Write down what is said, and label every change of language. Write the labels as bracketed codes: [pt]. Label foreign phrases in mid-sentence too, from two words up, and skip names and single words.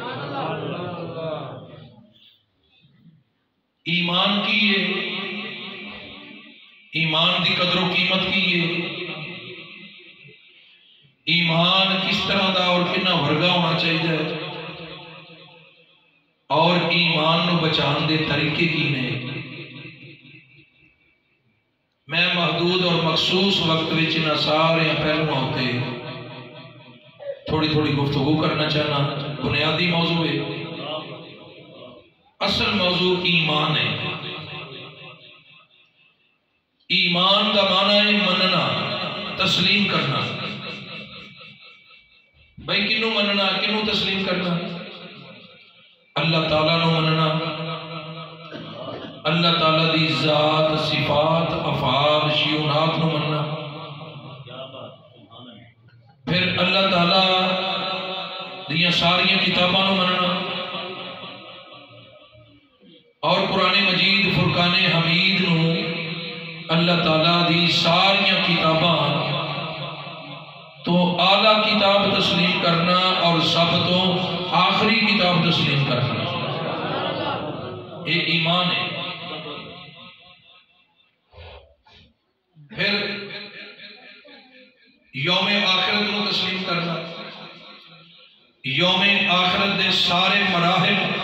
[pa] ایمان کی ہے، ایمان دی قدر و قیمت کی ہے، ایمان کس طرح دا اور کتنا ورگا ہونا چاہیے، اور ایمان نو بچان دے طریقے کی نے۔ میں محدود اور مخصوص وقت وچ انہاں سارے پہلو ہوتے تھوڑی تھوڑی گفتگو کرنا چاہنا۔ بنیادی موضوع ہے، اصل موضوع ایمان ہے۔ ایمان دا معنی ہے مننا، تسلیم کرنا۔ بھائی کنوں مننا، کنوں تسلیم کرنا؟ اللہ تعالیٰ نو مننا، اللہ تعالیٰ دی ذات، صفات، افعال، شیونات نو مننا، پھر اللہ تعالیٰ دیاں ساریاں کتاباں نو مننا، اور قرآن مجید فرقان حمید نو اللہ تعالیٰ دی ساریاں کتاباں تو اعلیٰ کتاب تسلیم کرنا اور سب تو آخری کتاب تسلیم کرنا، یہ ایمان ہے۔ پھر یوم آخرت کو تسلیم کرنا، یوم آخرت دے سارے مراحل